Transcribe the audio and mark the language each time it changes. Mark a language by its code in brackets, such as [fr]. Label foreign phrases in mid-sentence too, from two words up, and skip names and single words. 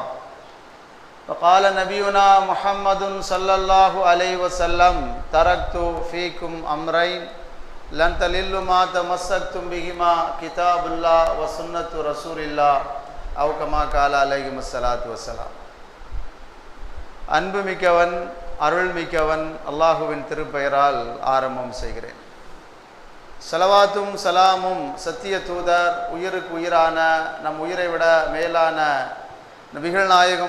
[ar] وقال نبينا محمد صلى الله عليه وسلم تركت فيكم أمرين لن تضلوا ما تمسكتم بهما كتاب الله وسنة رسول الله أو كما قال عليه الصلاة والسلام. [ta] அன்பு மிக்கவன் அருள் மிக்கவன் அல்லாஹுவின் திருப்பெயரால் ஆரம்பம் செய்கிறேன். ஸலவாத்தும் சலாமும் சத்திய தூதர் உயிருக்கு உயிரான நம் உயிரை விட மேலான நபிகள் நாயகம்